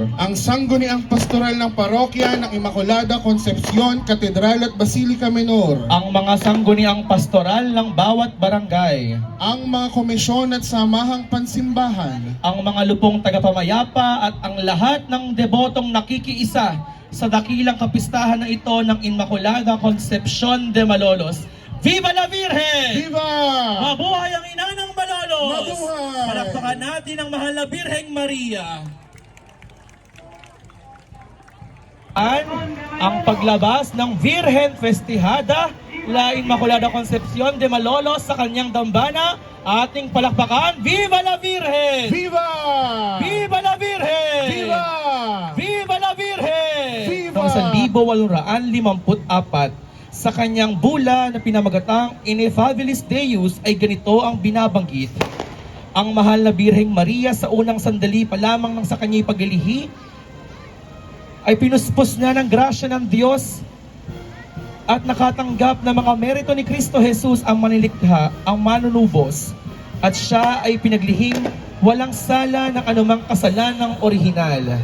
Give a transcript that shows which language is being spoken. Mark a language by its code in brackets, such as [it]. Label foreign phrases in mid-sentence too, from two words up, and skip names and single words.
[tl] Ang sangguniang pastoral ng parokya ng Immaculada Concepcion, Katedral at Basilica Menor. Ang mga sangguniang pastoral ng bawat barangay. Ang mga komisyon at samahang pansimbahan. Ang mga lupong tagapamayapa at ang lahat ng debotong nakikiisa sa dakilang kapistahan na ito ng Immaculada Concepcion de Malolos. [es] Viva la Virgen! [tl] Viva! Mabuhay ang ina ng Malolos! Mabuhay! Palakpakan natin ang mahal na Birheng Maria. Ang paglabas ng Virgen Festejada la Immaculada Concepcion de Malolos sa kanyang dambana, ating palakpakan. [es] Viva la Virgen! [tl] Viva! [es] Viva la Virgen! [tl] Viva! [es] Viva la Virgen! [tl] Viva! Noong 1854, sa kanyang bula na pinamagatang Ineffabilis Deus ay ganito ang binabanggit. Ang mahal na Birheng Maria sa unang sandali pa lamang ng sa kanya'y paglilihi ay pinuspos na ng grasya ng Diyos at nakatanggap ng mga merito ni Kristo Jesus ang manilikha, ang manunubos, at siya ay pinaglihing walang sala ng anumang kasalanang orihinal.